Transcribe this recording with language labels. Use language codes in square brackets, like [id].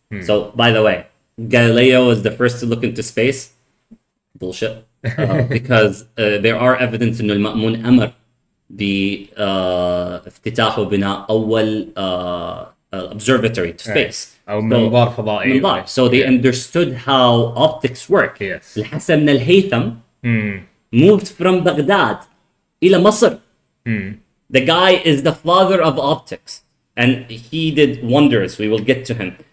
[en] So by the way, Galileo was the first to look into space. Bullshit. Because there are evidence [ar] إنه المأمون أمر بافتتاح وبناء أول [en] observatory to space. [ar] أو منظار فضائي. [en] So they understood how optics work. Yes. الحسن بن الهيثم moved from Baghdad إلى مصر. The guy is the father of optics, and he did wonders. We will get to him.